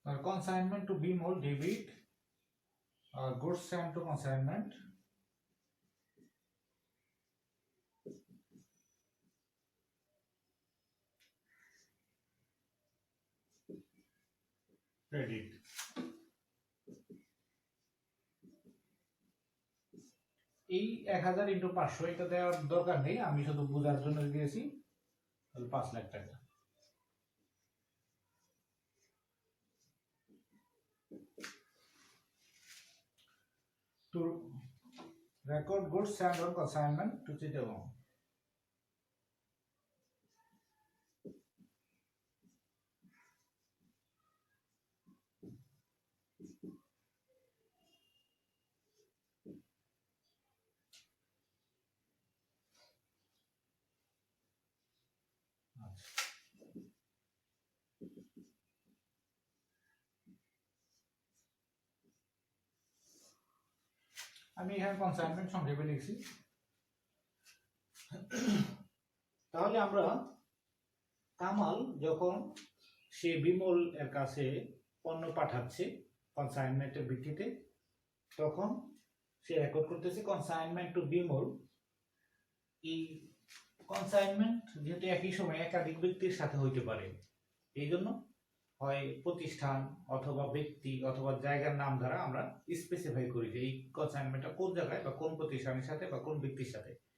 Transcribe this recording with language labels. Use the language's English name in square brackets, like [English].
[English] Consignment to Bimol debit, goods sent to consignment, credit। [Bangla] এই 1000 into 500 এটা দেওয়ার দরকার নেই, আমি শুধু বোঝার জন্য দিয়েছি। তাহলে 5 লাখ টাকা। [English] To record goods sent on consignment to Chittagong, [Bangla] আমি এখানে কনসাইনমেন্ট সংক্ষেপে লিখছি। তাহলে আমরা কামাল যখন সে বিমল এর কাছে পণ্য পাঠাচ্ছে কনসাইনমেন্টের ভিত্তিতে, তখন সে রেকর্ড করতেছে কনসাইনমেন্ট টু বিমল। এই কনসাইনমেন্ট যেহেতু একই সময় একাধিক ব্যক্তির সাথে হইতে পারে, এই জন্য হয় প্রতিষ্ঠান অথবা ব্যক্তি অথবা জায়গার নাম দ্বারা আমরা স্পেসিফাই করি যে এই কনসাইনমেন্টটা কোন জায়গায় বা কোন প্রতিষ্ঠানের সাথে বা কোন ব্যক্তির সাথে।